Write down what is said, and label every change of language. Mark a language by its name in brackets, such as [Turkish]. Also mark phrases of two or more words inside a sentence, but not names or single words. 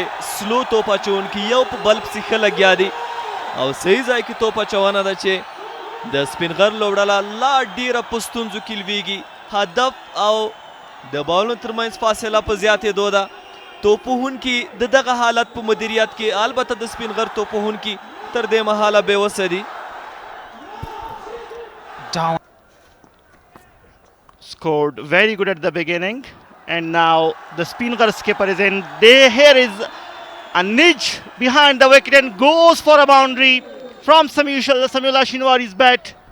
[Pashto] سلو توپ اچوونکي یو په بل پسې ښه لګیا دي او صحیح ځای کې توپ اچونه ده چې د سپین غر لوبډله لا ډېره په ستونزو کې لویږي. هدف او د بالونو ترمنځ فاصله په زیاتېدو ده. توپ وهونکي د دغه حالت په مدیریت کې البته د سپین غر توپ وهونکي تر دې مهاله بېوسه دي. [English] Scored very good at the beginning, and now the spinner skipper is in. Here is a nudge behind the wicket and goes for a boundary from Samiullah Shinwari's bat.